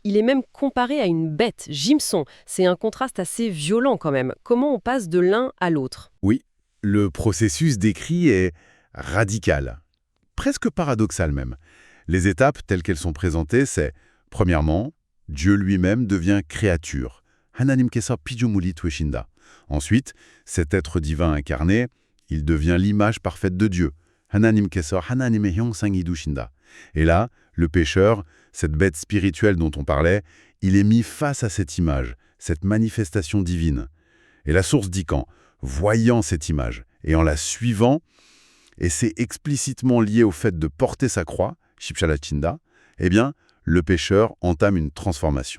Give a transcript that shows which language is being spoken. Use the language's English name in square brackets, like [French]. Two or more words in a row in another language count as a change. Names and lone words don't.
[French] Il est même comparé à une bête, Jimson. C'est un contraste assez violent quand même. Comment on passe de l'un à l'autre? Oui, le processus décrit est radical, presque paradoxal même. Les étapes telles qu'elles sont présentées, c'est, premièrement, Dieu lui-même devient créature. [Korean] 하나님께서 피조물이 되신다. [French] Ensuite, cet être divin incarné, il devient l'image parfaite de Dieu. [Korean] 하나님께서 하나님의 형상이 되신다. [French] Et là, le pécheur, cette bête spirituelle dont on parlait, il est mis face à cette image, cette manifestation divine. Et la source dit qu'en voyant cette image et en la suivant, et c'est explicitement lié au fait de porter sa croix, Shipshalachinda, eh bien, le pécheur entame une transformation.